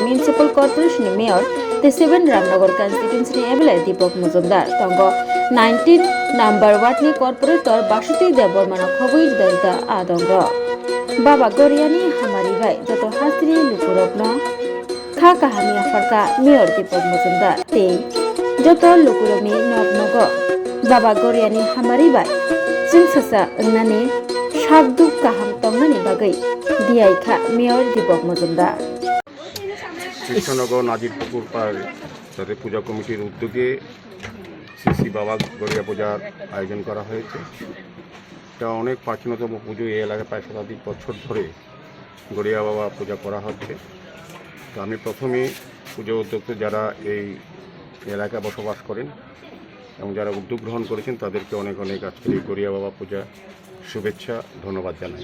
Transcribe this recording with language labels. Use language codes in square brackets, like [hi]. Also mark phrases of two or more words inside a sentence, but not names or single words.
[trp] Municipal Corporation ni Mayor the 7 Ramnagar constituency ni ebele Deepak Mujumdar tongo 19 number ward ni corporator Basuti Debormana khoboi dalda adongro baba goriani hamari bai joto hastri lukurokno kha kahani afarka Mayor Deepak Mujumdar te joto lukurokni nognogo baba goriani hamari bai jingsasa nani shakduk kaham tongnani bagai diaikha Mayor Deepak Mujumdar [bn] কৃষ্ণনগর নাজির পুকুর পাড় তাদের পূজা কমিটির উদ্যোগে শ্রী বাবা গড়িয়া পূজার আয়োজন করা হয়েছে। এটা অনেক প্রাচীনতম পুজো, এই এলাকায় প্রায় শতাধিক বছর ধরে গড়িয়া বাবা পূজা করা হচ্ছে। তো আমি প্রথমেই পুজো উদ্যোক্তা যারা এই এলাকায় বসবাস করেন এবং যারা উদ্যোগ গ্রহণ করেছেন তাদেরকে অনেক অনেক আজকের এই গড়িয়া বাবা পূজা শুভেচ্ছা ধন্যবাদ জানাই।